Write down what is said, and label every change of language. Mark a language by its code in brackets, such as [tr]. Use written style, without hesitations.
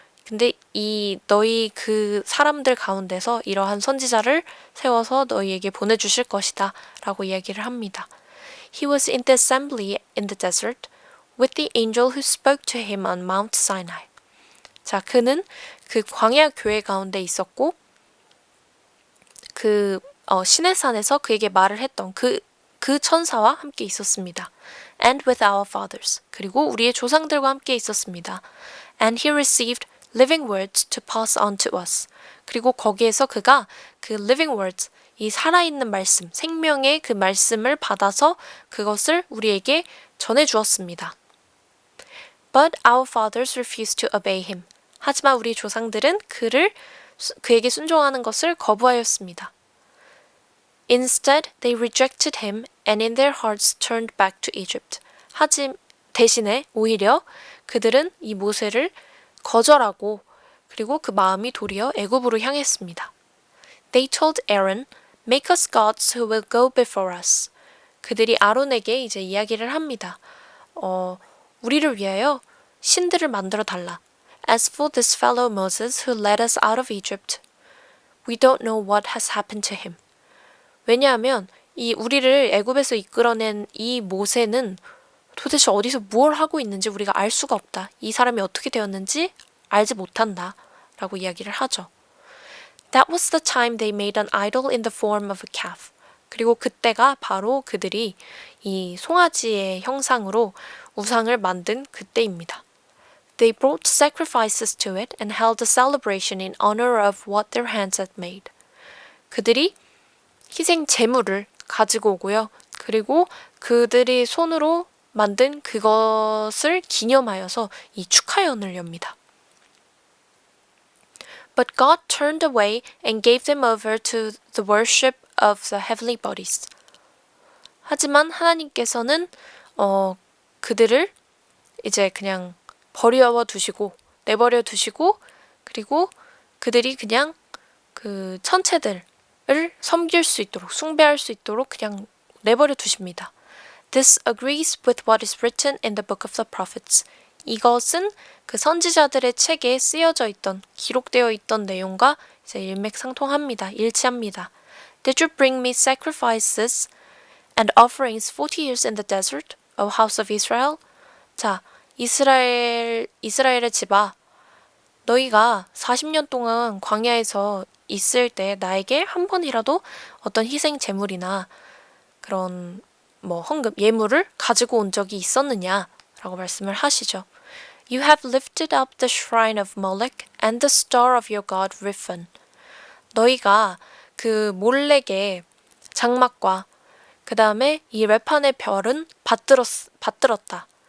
[ko] 근데 너희 그 사람들 가운데서 이러한 선지자를 세워서 너희에게 보내주실 것이다 라고 이야기를 합니다. [en] He was in the assembly in the desert with the angel who spoke to him on Mount Sinai. [ko] 자, 그는 그 광야 교회 가운데 있었고 그 시내산에서 그에게 말을 했던 그 천사와 함께 있었습니다. [en] And with our fathers. [ko] 그리고 우리의 조상들과 함께 있었습니다. [en] And he received living words to pass on to us. [ko] 그리고 거기에서 그가 그 [en] living words, [ko] 이 살아있는 말씀, 생명의 그 말씀을 받아서 그것을 우리에게 전해주었습니다. [en] But our fathers refused to obey him. [ko] 하지만 우리 조상들은 그에게 순종하는 것을 거부하였습니다. [en] Instead, they rejected him and in their hearts turned back to Egypt. [ko] 대신에 오히려 그들은 이 모세를 거절하고 그리고 그 마음이 도리어 애굽으로 향했습니다. [en] They told Aaron, make us gods who will go before us. [ko] 그들이 아론에게 이제 이야기를 합니다. 우리를 위하여 신들을 만들어 달라. [en] As for this fellow Moses who led us out of Egypt, we don't know what has happened to him. [ko] 왜냐하면 이 우리를 애굽에서 이끌어낸 이 모세는 도대체 어디서 뭘 하고 있는지 우리가 알 수가 없다. 이 사람이 어떻게 되었는지 알지 못한다. 라고 이야기를 하죠. [en] That was the time they made an idol in the form of a calf. [ko] 그리고 그때가 바로 그들이 이 송아지의 형상으로 우상을 만든 그때입니다. [en] They brought sacrifices to it and held a celebration in honor of what their hands had made. [ko] 그들이 희생 제물을 가지고 오고요. 그리고 그들이 손으로 만든 그것을 기념하여서 이 축하연을 엽니다. [en] But God turned away and gave them over to the worship of the heavenly bodies. [ko] 하지만 하나님께서는 그들을 이제 그냥 버려 두시고 내버려 두시고 그리고 그들이 그냥 그 천체들을 섬길 수 있도록 숭배할 수 있도록 그냥 내버려 두십니다. [en] This agrees with what is written in the book of the prophets. [ko] 이것은 그 선지자들의 책에 쓰여져 있던 기록되어 있던 내용과 이제 일맥상통합니다. 일치합니다. [en] Did you bring me sacrifices and offerings 40 years in the desert, O house of Israel? [ko] 자, 이스라엘의 집아, 너희가 40년 동안 광야에서 있을 때 나에게 한 번이라도 어떤 희생 제물이나 그런 헌금, 예물을 가지고 온 적이 있었느냐? 라고 말씀을 하시죠. [en] You have lifted up the shrine of Molech and the star of your god Riphan. [ko] 너희가 그 몰렉의 장막과 그 다음에 이 레판의 별은 받들었다.